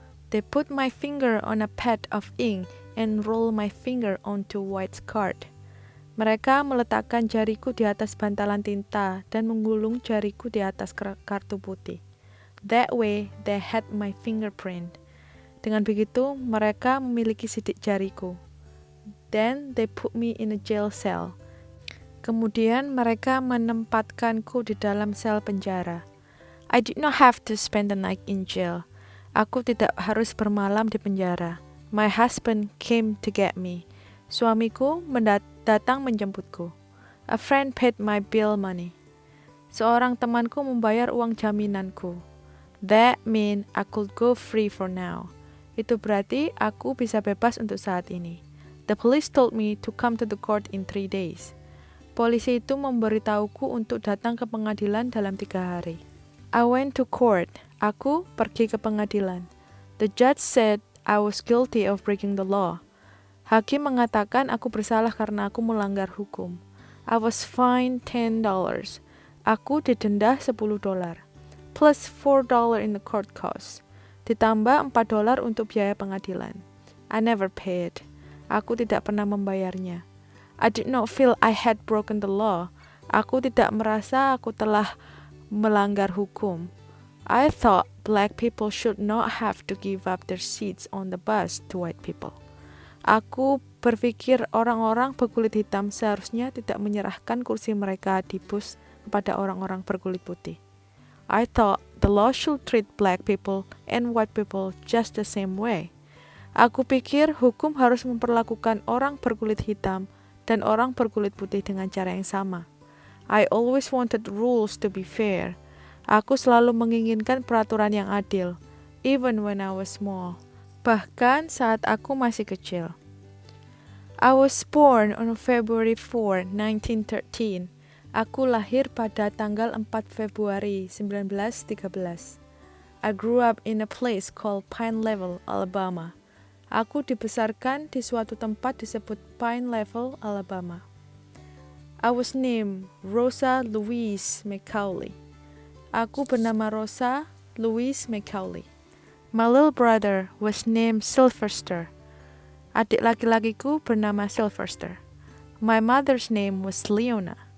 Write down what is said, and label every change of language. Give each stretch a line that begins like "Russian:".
English: They put my finger on a pad of ink and roll my finger onto white card.
Indonesian: Mereka meletakkan jariku di atas bantalan tinta dan menggulung jariku di atas kartu putih.
English: That way they had my fingerprint.
Indonesian: Dengan begitu, mereka memiliki sidik jariku.
English: Then they put me in a jail cell.
Indonesian: Kemudian mereka menempatkanku di dalam sel penjara.
English: I did not have to spend the night in jail.
Indonesian: Aku tidak harus bermalam di penjara.
English: My husband came to get me.
Indonesian: Suamiku datang menjemputku.
English: A friend paid my bill money.
Indonesian: Seorang temanku membayar uang jaminanku.
English: That mean I could go free for now.
Indonesian: Itu berarti aku bisa bebas untuk saat ini.
English: The police told me to come to the court in 3 days.
Indonesian: Polisi itu memberitahuku untuk datang ke pengadilan dalam 3 hari.
English: I went to court.
Indonesian: Aku pergi ke pengadilan.
English: The judge said I was guilty of breaking the law.
Indonesian: Hakim mengatakan aku bersalah karena aku melanggar hukum.
English: I was fined $10.
Indonesian: Aku didenda $10.
English: Plus $4 in the court costs.
Indonesian: Ditambah $4 untuk biaya pengadilan.
English: I never paid.
Indonesian: Aku tidak pernah membayarnya.
English: I did not feel I had broken the law.
Indonesian: Aku tidak merasa aku telah melanggar hukum.
English: I thought black people should not have to give up their seats on the bus to white people.
Indonesian: Aku berpikir orang-orang berkulit hitam seharusnya tidak menyerahkan kursi mereka di bus kepada orang-orang berkulit putih.
English: I thought the law should treat black people and white people just the same way.
Indonesian: Aku pikir hukum harus memperlakukan orang berkulit hitam dan orang berkulit putih dengan cara yang sama.
English: I always wanted rules to be fair.
Indonesian: Aku selalu menginginkan peraturan yang adil,
English: even when I was small.
Indonesian: Bahkan saat aku masih kecil.
English: I was born on February 4, 1913.
Indonesian: Aku lahir pada tanggal 4 Februari 1913.
English: I grew up in a place called Pine Level, Alabama.
Indonesian: Aku dibesarkan di suatu tempat disebut Pine Level, Alabama.
English: I was named Rosa Louise McCauley.
Indonesian: Aku bernama Rosa Louise McCauley.
English: My little brother was named Sylvester.
Indonesian: Adik laki-lakiku bernama Sylvester.
English: My mother's name was Leona.